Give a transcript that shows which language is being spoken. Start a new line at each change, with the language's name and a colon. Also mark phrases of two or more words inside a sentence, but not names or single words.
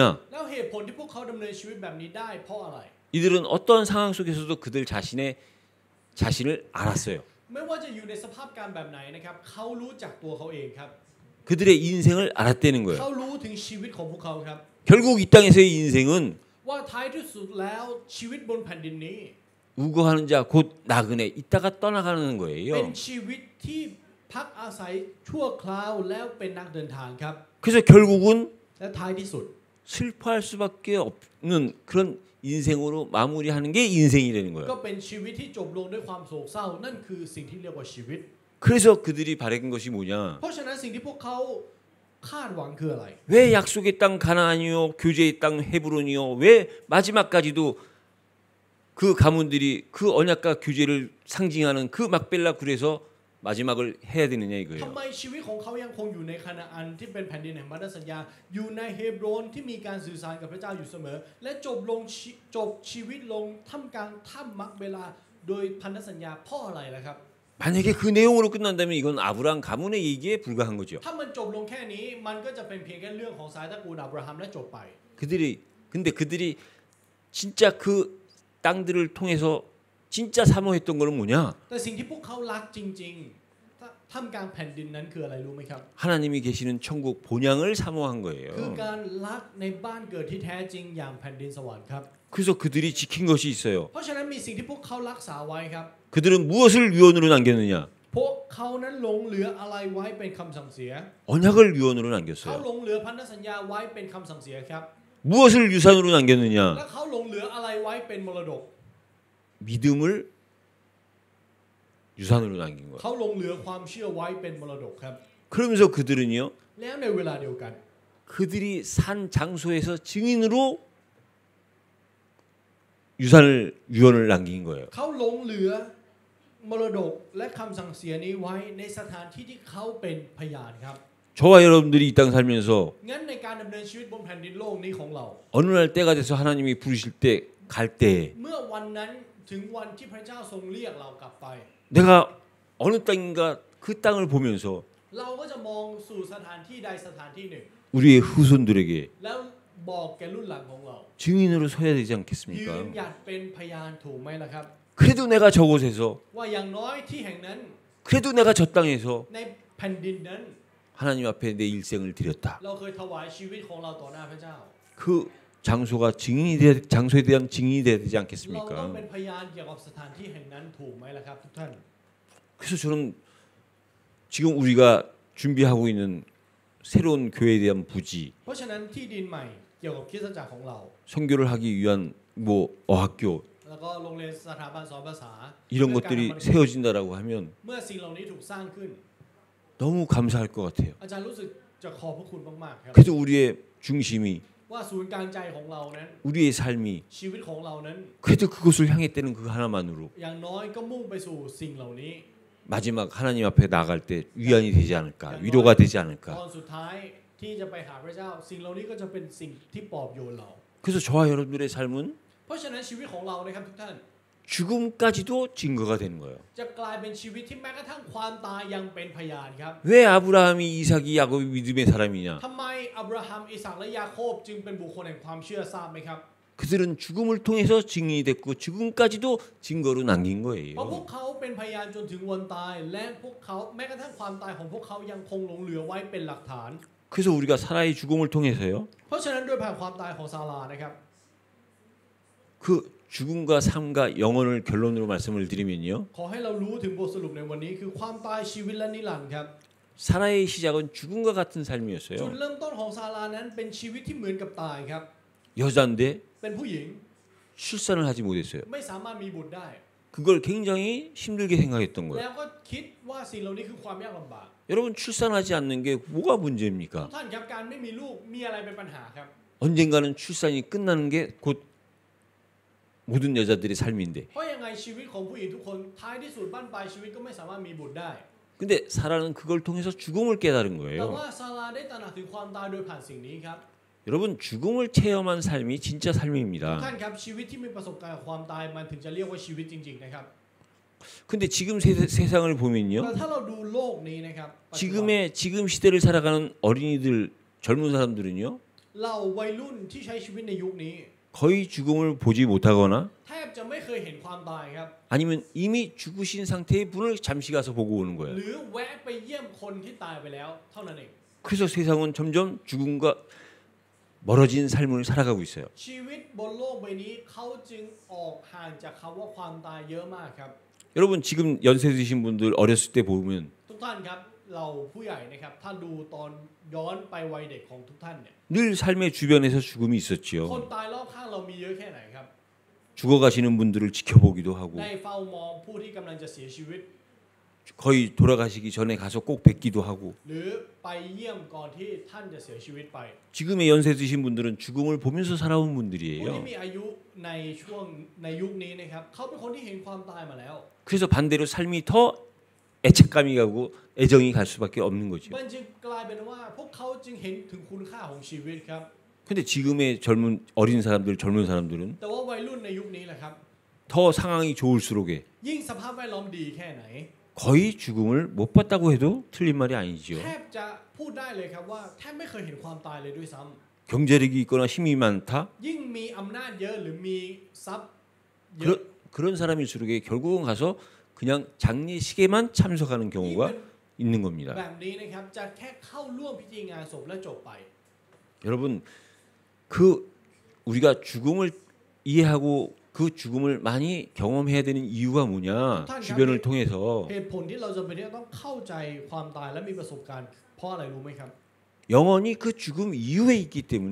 Thai: แล้วเหตุผลที่พวกเขาดำเนินชีวิตแบบนี้ได้เพราะอะไร
Korean: 이들은 어떠한 상황 속에서도 그들 자신을 알았어요.
Thai: ไม่ว่าจะอยู่ในสภาพการแบบไหนนะครับเขารู้จักตัวเขาเองครับ
Korean: 그들의 인생을 알았다는
Thai: เขา
Korean: 거예요.
Thai: รู้ถึงชีวิตของพวกเขาครับ
Korean: 결국 이 땅에서의 인생은
Thai: ว่าท้ายที่สุดแล้วชีวิตบนแผ่นดินนี้
Korean: 우거하는 자 곧 나그네 있다가 떠나가는
Thai: เป็น
Korean: 거예요.
Thai: ชีวิตที่พักอาศัยชั่วคราวแล้วเป็นนักเดินทางครับ
Korean: 그래서 결국은
Thai: และท้ายที่สุด
Korean: 슬퍼할 수밖에 없는 그런 인생으로 마무리하는 게 인생이라는
Thai: ก็
Korean: 거예요.
Thai: เป็นชีวิตที่จบลงด้วยความโศกเศร้านั่นคือสิ่งที่เรียกว่าชีวิต
Korean: 그래서 그들이 바란 것이 뭐냐?
Thai: เพราะฉะนั้นสิ่งที่พวกเขาคาดหวังคืออะไร
Korean: 왜 약속의 땅 가나안이요, 교제의 땅 헤브론이요, 왜 마지막까지도 그 가문들이 그 언약과 교제를 상징하는 그 막벨라 굴에서 마지막을 해야 되느냐
Thai: ทำ
Korean: 이거예요.
Thai: ไมชีวิตของเขายังคงอยู่ในคานาอันที่เป็นแผ่นดินแห่งพันธสัญญาอยู่ในเฮบโรนที่มีการสื่อสารกับพระเจ้าอยู่เสมอ และจบชีวิตลงท่ามกลางถ้ำมักเบลาโดยพันธสัญญาเพราะอะไรล่ะครับ
Korean: 만약에 그 내용으로 끝난다면 이건 아브라함 가문의 얘기에 불과한 거죠.
Thai: ถ้ามันจบลงแค่นี้มันก็จะเป็นเพียงแค่เรื่องของสายตระกูลอับราฮัมและจบไป
Korean: 근데 그들이 진짜 그 땅들을 통해서 진짜 사모했던 거는 뭐냐?
Thai: แต่สิ่งที่พวกเขารักจริงๆท่ามกลางแผ่นดินนั้นคืออะไรรู้ไหมครับ
Korean: 하나님이 계시는 천국 본향을 사모한
Thai: คือ
Korean: 거예요.
Thai: การรักในบ้านเกิดที่แท้จริงอย่างแผ่นดินสวรรค์ครับ
Korean: 그래서 그들이 지킨 것이 있어요.
Thai: เพราะฉะนั้นมีสิ่งที่พวกเขารักษาไว้ครับ
Korean: 그들은 무엇을 유언으로 남겼느냐?
Thai: พวกเขานั้นหลงเหลืออะไรไว้เป็นคำสั่งเสีย
Korean: 언약을 유언으로
Thai: เขา
Korean: 남겼어요.
Thai: หลงเหลือพันธสัญญาไว้เป็นคำสั่งเสียครับ
Korean: 무엇을 유산으로 남겼느냐?
Thai: และเขาหลงเหลืออะไรไว้เป็นมรดก
Korean: 믿음을 유산으로 남긴 거예요.
Thai: เขาหลงเหลือความเชื่อไว้เป็นมรดกครับ
Korean: 그러면서 그들은요,
Thai: แล้วในเวลาเดียวกัน
Korean: 그들이 산 장소에서 증인으로 유언을 남긴 거예요.
Thai: เขาหลงเหลือมรดกและคำสั่งเสียนี้ไว้ในสถานที่ที่เขาเป็นพยานครับ
Korean: 저와 여러분들이 이 땅 살면서
Thai: งั้นในการดำเนินชีวิตบนแผ่นดินโลกนี้ของเรา
Korean: 어느 날 때가 돼서 하나님이 부르실 때 갈 때
Thai: เมื่อวันนั้นถึงวันที่พระเจ้าทรงเรียกเรากลับไป
Korean: 내가 어느 땅인가 그 땅을 보면서
Thai: เราก็จะมองสู่สถานที่ใดสถานที่หนึ่ง
Korean: 우리의 후손들에게
Thai: แล้วบอกแก่รุ่นหลังของเรา
Korean: 증인으로 서야 되지
Thai: ยืน
Korean: 않겠습니까?
Thai: หยัดเป็นพยานถูกไหมล่ะครับ
Korean: 그래도 내가 저곳에서
Thai: ว่าอย่างน้อยที่แห่งนั้น
Korean: 그래도 내가 저 땅에서
Thai: ในแผ่นดินนั้น
Korean: 하나님 앞에 내 일생을 드렸다.
Thai: เราเคยถวายชีวิตของเราต่อหน้าพระเจ้า
Korean: 그 장소가 장소에 대한 증인이 돼야 되지
Thai: เราต้อง
Korean: 않겠습니까?
Thai: เป็นพยานเกี่ยวกับสถานที่แห่งนั้นถูกไหมล่ะครับทุกท่าน
Korean: 그래서 저는 지금 우리가 준비하고 있는 새로운 교회에 대한 부지,
Thai: เพราะฉะนั้นที่ดินใหม่เกี่ยวกับคริสตจักรของเรา
Korean: 선교를 하기 위한 뭐 어학교
Thai: แล้วก็โรงเรียนสถาบันสอนภาษา
Korean: 이런 것들이 세워진다라고 하면
Thai: เมื่อสิ่งเหล่านี้ถูกสร้างขึ้น
Korean: 너무 감사할 것 같아요.
Thai: อาจารย์รู้สึกจะขอบพระคุณมากๆครับ
Korean: 그래도 우리의 중심이
Thai: ว่าศูนย์กลางใจของเรานั้น
Korean: 우리의 삶이
Thai: ชีวิตของเรานั้น
Korean: 그래도 그것을 향했다는 그 하나만으로
Thai: อย่างน้อยก็มุ่งไปสู่สิ่งเหล่านี้
Korean: 마지막 하나님 앞에 나갈 때 위안이 되지 않을까, 위로가 되지
Thai: ต
Korean: 않을까.
Thai: อนสุดท้ายที่จะไปหาพระเจ้า สิ่งเหล่านี้ก็จะเป็นสิ่งที่ปลอบโยนเรา
Korean: 그래서 저와 여러분들의 삶은
Thai: เพราะฉะนั้นชีวิตของเรานะครับทุกท่าน
Korean: 죽음까지도 증거가 되는 거예요.
Thai: จะกลายเป็นชีวิตที่แม้กระทั่งความตายยังเป็นพยานครับ
Korean: 왜 아브라함이 이삭이 야곱이 믿음의 사람이냐?
Thai: ทำไมอับราฮัมอิสากและยาโคบจึงเป็นบุคคลแห่งความเชื่อทราบไหมครับ
Korean: 그들은 죽음을 통해서 증인이 됐고 죽음까지도 증거로 남긴
Thai: เพราะพวก
Korean: 거예요.
Thai: เขาเป็นพยานจนถึงวันตายและพวกเขาแม้กระทั่งความตายของพวกเขายังคงหลงเหลือไว้เป็นหลักฐาน
Korean: 그래서 우리가 사라의 죽음을 통해서요.
Thai: เพราะฉะนั้นด้วยผ่านความตายของซารานะครับ
Korean: 그 죽음과 삶과 영혼을 결론으로 말씀을 드리면요.
Thai: ขอให้เรารู้ถึงบทสรุปในวันนี้คือความตายชีวิตและนิรันดร์ครับ
Korean: 사라의 시작은 죽음과 같은
Thai: จุด
Korean: 삶이었어요.
Thai: เริ่มต้นของซารานั้นเป็นชีวิตที่เหมือนกับตายครับ
Korean: 여자인데
Thai: เป็นผู้หญิง
Korean: 출산을 하지 못했어요.
Thai: ไม่สามารถมีบุตรได้
Korean: 그걸 굉장히 힘들게 생각했던
Thai: แล้
Korean: 거예요.
Thai: วก็คิดว่าสิ่งเหล่านี้คือความยากลำบาก
Korean: 여러분 출산하지 않는 게 뭐가
Thai: ทุก
Korean: 문제입니까?
Thai: ท่านครับการไม่มีลูกมีอะไรเป็นปัญหาครับ
Korean: 언젠가는 출산이 끝나는 게 곧 모든 여자들의 삶인데.
Thai: เพราะยังไงชีวิตของผู้หญิงทุกคนท้ายที่สุดบ้านปลายชีวิตก็ไม่สามารถมีบุตรได้
Korean: 근데 사라는 그걸 통해서 죽음을 깨달은
Thai: แต่
Korean: 거예요.
Thai: ว่าซาราได้ตระหนักถึงความตายโดยผ่านสิ่งนี้ครับ
Korean: 여러분 죽음을 체험한 삶이 진짜
Thai: ท่าน
Korean: 삶입니다.
Thai: ครับชีวิตที่มีประสบการณ์กับความตายมันถึงจะเรียกว่าชีวิตจริงๆนะครับ
Korean: 근데 지금 세상을
Thai: แต่
Korean: 보면요.
Thai: ถ้าเราดูโลกนี้นะครับปัจจุบัน
Korean: 지금 시대를 살아가는 어린이들 젊은 사람들은요.
Thai: เราวัยรุ่นที่ใช้ชีวิตในยุคนี้
Korean: 거의 죽음을 보지 못하거나
Thai: แทบจะไม่เคยเห็นความตายครับ
Korean: 아니면 이미 죽으신 상태의 분을 잠시 가서 보고 오는
Thai: ห
Korean: 거예요.
Thai: รือแวะไปเยี่ยมคนที่ตายไปแล้วเท่านั้นเอง
Korean: 그래서 세상은 점점 죽음과 멀어진 삶을 살아가고 있어요.
Thai: ชีวิตบนโลกใบนี้เขาจึงออกห่างจากคำว่าความตายเยอะมากครับ
Korean: 여러분 지금 연세 드신 분들 어렸을 때 보면
Thai: ทุกท่านครับเราผู้ใหญ่นะครับถ้าดูตอนย้อนไปวัยเด็กของทุกท่านเนี่ย
Korean: 늘 삶의 주변에서 죽음이
Thai: คน
Korean: 있었지요.
Thai: ตายรอบข้างเรามีเยอะแค่ไหนครับ
Korean: 죽어가시는 분들을 지켜보기도 하고
Thai: ได้เฝ้ามองผู้ที่กำลังจะเสียชีวิต
Korean: 거의 돌아가시기 전에 가서 꼭 뵙기도 하고
Thai: หรือไปเยี่ยมก่อนที่ท่านจะเสียชีวิตไป
Korean: 지금의 연세 드신 분들은 죽음을 보면서 살아온
Thai: ผู้ที่
Korean: 분들이에요.
Thai: มีอายุในช่วงในยุคนี้นะครับเขาเป็นคนที่เห็นความตายมาแล้ว
Korean: 그래서 반대로 삶이 더 애착감이 가고 애정이 갈 수밖에 없는 거죠.
Thai: มันจึงกลายเป็นว่าพวกเขาจึงเห็นถึงคุณค่าของชีวิตครับ
Korean: 근데 지금의 어린 사람들, 젊은 사람들은
Thai: แต่ว่าวัยรุ่นในยุคนี้แหละครับ
Korean: 더 상황이 좋을수록에
Thai: ยิ่งสภาพแวดล้อมดีแค่ไหน
Korean: 거의 죽음을 못 봤다고 해도 틀린 말이 아니죠.
Thai: แทบจะพูดได้เลยครับว่าแทบไม่เคยเห็นความตายเลยด้วยซ้ำ
Korean: 경제력이 있거나 힘이 많다.
Thai: ยิ่งมีอำนาจเยอะหรือมีทรัพย์เยอะ
Korean: 그런 사람일수록에 결국은 가서 그냥 장례식에만 참석하는
Thai: ยิ่ง
Korean: 경우가
Thai: เป็น
Korean: 있는 겁니다.
Thai: แบบนี้นะครับจะแค่เข้าร่วมพิธีงานศพและจบไป
Korean: 여러분 그 우리가 죽음을 이해하고 그 죽음을 많이 경험해야 되는 이유가 뭐냐? 주변을 통해서
Thai: เหตุผลที่เราจำเป็นที่จะต้องเข้าใจความตายและมีประสบการณ์เพราะอะไรรู้ไหมครับ
Korean: 영원히 그 죽음 이후에 있기 때문에